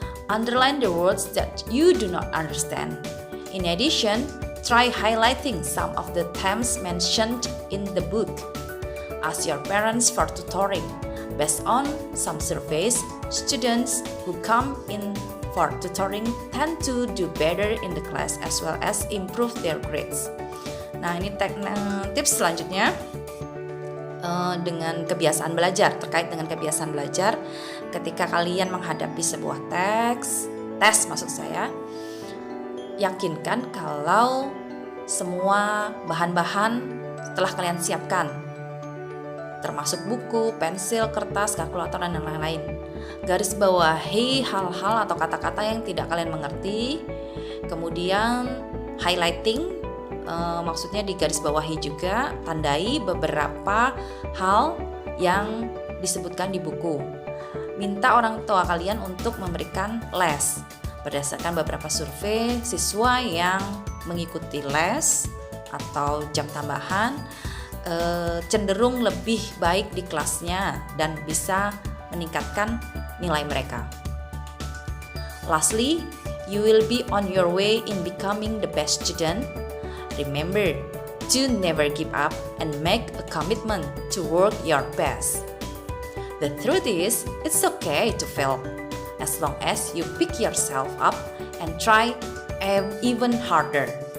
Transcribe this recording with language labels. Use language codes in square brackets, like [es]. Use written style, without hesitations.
[en] Underline the words that you do not understand. In addition, try highlighting some of the terms mentioned in the book. Ask your parents for tutoring. Based on some surveys, students who come in for tutoring tend to do better in the class as well as improve their grades. [id] Nah, ini tips selanjutnya dengan kebiasaan belajar. Terkait dengan kebiasaan belajar, ketika kalian menghadapi sebuah tes maksud saya, yakinkan kalau semua bahan-bahan telah kalian siapkan, termasuk buku, pensil, kertas, kalkulator, dan lain-lain. Garis bawahi hal-hal atau kata-kata yang tidak kalian mengerti. Kemudian highlighting, maksudnya di garis bawahi juga, tandai beberapa hal yang disebutkan di buku. minta orang tua kalian untuk memberikan les. Berdasarkan beberapa survei, siswa yang mengikuti les atau jam tambahan cenderung lebih baik di kelasnya dan bisa meningkatkan nilai mereka. [en] Lastly, you will be on your way in becoming the best student. Remember to never give up and make a commitment to work your best. The truth is, it's okay to fail as long as you pick yourself up and try even harder.